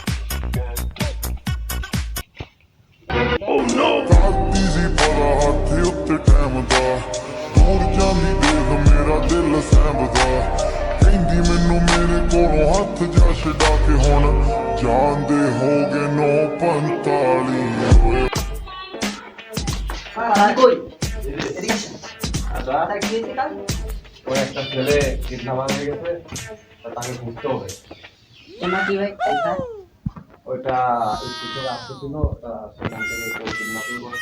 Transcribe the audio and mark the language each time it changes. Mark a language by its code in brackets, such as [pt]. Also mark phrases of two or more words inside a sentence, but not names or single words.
[pa] easy ਬੜਾ ਹੱਥ ਉੱਤੇ ਟਾਈਮ ਦਾ ਦੂਰ ਜਾਂਦੀ ਦੇਖ ਮੇਰਾ ਦਿਲ ਸਹਿਮਦਾ ਕਹਿੰਦੀ ਮੈਨੂੰ ਮੇਰੇ ਕੋਲੋਂ ਹੱਥ ਜਾ ਛਡਾ ਕੇ ਹੁਣ ਜਾਂਦੇ ਹੋ ਗਏ 9:45 [bn] কই? এদিকে আসেন। স্যার, কি হয়েছে কাল? ও ওই একটা ছেলে কিডন্যাপার হয়ে গেছে, তা তাকে বুঝতে হবে। কেন কি ভাই স্যার? ওইটা একটু করে আসতেছিল, তা সেখান থেকে কেউ কিডন্যাপিং করছে।